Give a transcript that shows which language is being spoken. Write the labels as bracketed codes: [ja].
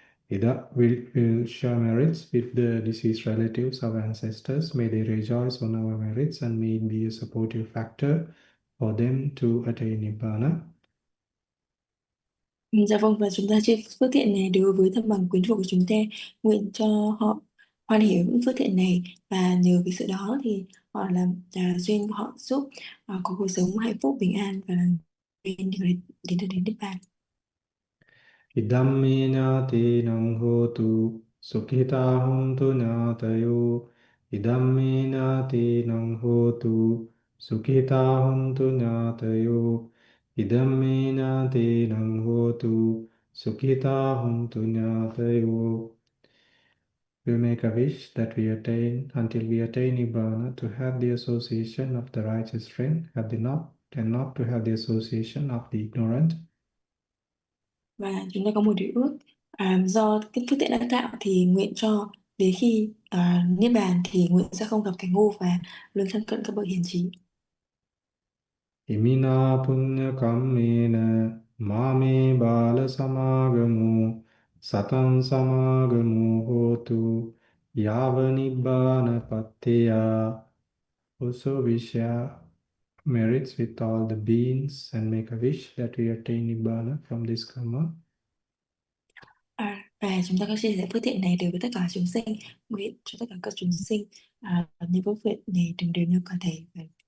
[en] Ida will share merits with the deceased relatives, our ancestors. May they rejoice on our merits, and may it be a supportive factor for them to attain Nibbana. [vi] Dạ vâng, và chúng ta chia phước thiện này đối với thân bằng quyến thuộc của chúng ta, nguyện cho họ hoan hỷ những phước thiện này, và nhờ cái sự đó thì họ làm duyên của họ giúp có cuộc sống hạnh phúc bình an và đến Niết Bàn. [pi] Idammi ñātīnaṁ hotu sukhitā hontu ñātayo. Idammi ñātīnaṁ hotu sukhitā hontu ñātayo. Idammi ñātīnaṁ hotu sukhitā hontu ñātayo. [en] We make a wish that we attain, until we attain Nibbana, to have the association of the righteous friend, and not to have the association of the ignorant. [vi] Và chúng ta có một điều ước, do cái phước thiện đã tạo thì nguyện cho đến khi Niết Bàn thì nguyện sẽ không gặp kẻ ngu và luôn thân cận các bậc hiền trí. [pi] Imina punya kammena mame bala samagamu satam samagamu hotu yava nibbana patteya. [en] Also we share merits with all the beings and make a wish that we attain Nibbana from this karma. [vi] Và chúng ta có chia sẻ phước thiện này đối với tất cả chúng sinh, nguyện cho tất cả các chúng sinh những phước thiện này đừng đều như có thể.